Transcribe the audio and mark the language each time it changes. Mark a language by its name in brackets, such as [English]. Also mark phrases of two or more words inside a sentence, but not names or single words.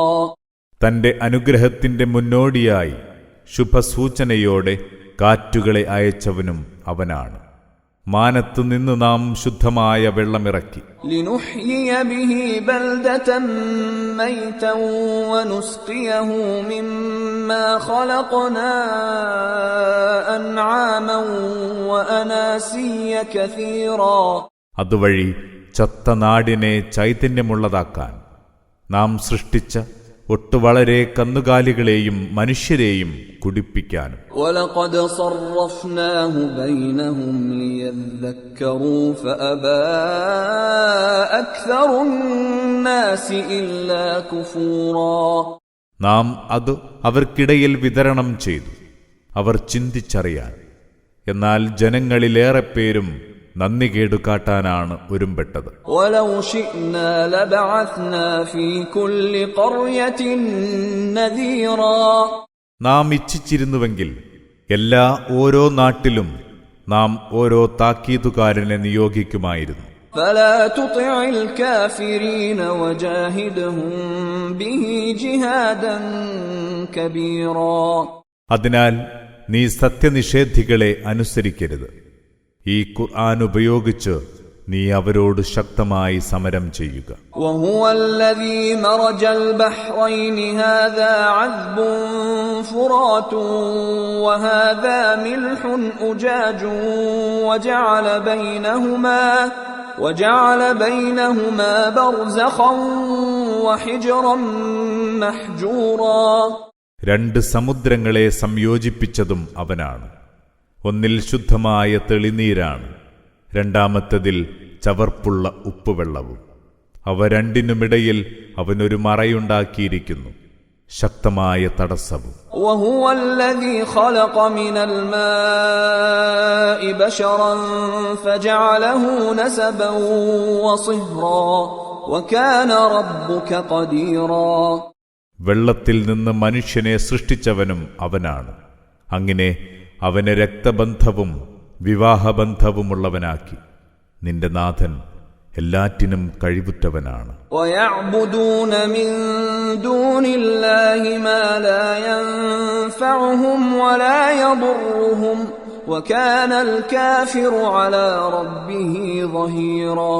[Malayalam] തന്റെ അനുഗ്രഹത്തിന്റെ മുന്നോടിയായി ശുഭസൂചനയോടെ കാറ്റുകളെ അയച്ചവനും അവനാണ്. മാനത്തുനിന്ന് നാം ശുദ്ധമായ വെള്ളമിറക്കി. [Arabic] لنحيي به بلدة ميتا ونسقيه مما خلقنا أنعاما وأناسيا كثيرا. [Malayalam] അതുവഴി ചത്ത നാടിനെ ചൈതന്യമുള്ളതാക്കാൻ നാം സൃഷ്ടിച്ച ഒട്ടുവളരെ കന്നുകാലികളെയും മനുഷ്യരെയും കുടിപ്പിക്കാനും. [Arabic] وَلَقَدْ صَرَّفْنَاهُ بَيْنَهُمْ لِيَذَّكَّرُوا فَأَبَى أَكْثَرُ النَّاسِ إِلَّا كُفُورًا. [Malayalam] നാം അത് അവർക്കിടയിൽ വിതരണം ചെയ്തു, അവർ ചിന്തിച്ചറിയാൻ. എന്നാൽ ജനങ്ങളിലേറെ പേരും നന്ദികേടു കാട്ടാനാണ് ഒരുമ്പെട്ടത്. [Arabic] وَلَوْ شِئْنَا لَبَعَثْنَا فِي كُلِّ قَرْيَةٍ نَذِيرًا. [Malayalam] നാം ഇച്ഛിച്ചിരുന്നുവെങ്കിൽ ഓരോ നാട്ടിലും നാം ഓരോ താക്കീതുകാരനെ നിയോഗിക്കുമായിരുന്നു. [Arabic] فَلَا تُطِعِ الْكَافِرِينَ وَجَاهِدْهُم بِهِ جِهَادًا كَبِيرًا. [Malayalam] അതിനാൽ നീ സത്യനിഷേധികളെ അനുസരിക്കരുത്. ഈ ഖുർആൻ ഉപയോഗിച്ച് നീ അവരോട് ശക്തമായി സമരം ചെയ്യുക. [Arabic] وهو الذي مرج البحرين هذا عذب فرات وهذا ملح أجاج وجعل بينهما برزخا وحجرا محجورا. [Malayalam] രണ്ട് സമുദ്രങ്ങളെ സംയോജിപ്പിച്ചതും അവനാണ്. ഒന്നിൽ ശുദ്ധമായ തെളിനീരാണ്, രണ്ടാമത്തതിൽ ചവർപ്പുള്ള ഉപ്പുവെള്ളവും. അവ രണ്ടിനുമിടയിൽ അവനൊരു മറയുണ്ടാക്കിയിരിക്കുന്നു, ശക്തമായ തടസ്സവും. [Arabic] وهو الذي خلق من الماء بشرا فجعله نسبا وصهرا وكان ربك قديرا. [Malayalam] വെള്ളത്തിൽ നിന്ന് മനുഷ്യനെ സൃഷ്ടിച്ചവനും അവനാണ്. അങ്ങനെ അവനെ രക്തബന്ധവും വിവാഹബന്ധവുമുള്ളവനാക്കി. നിന്റെ നാഥൻ എല്ലാറ്റിനും കഴിവുറ്റവനാണ്. [Arabic] ويعبدون من دون الله ما لا ينفعهم ولا يضرهم وكان الكافر على ربه ظهيرا.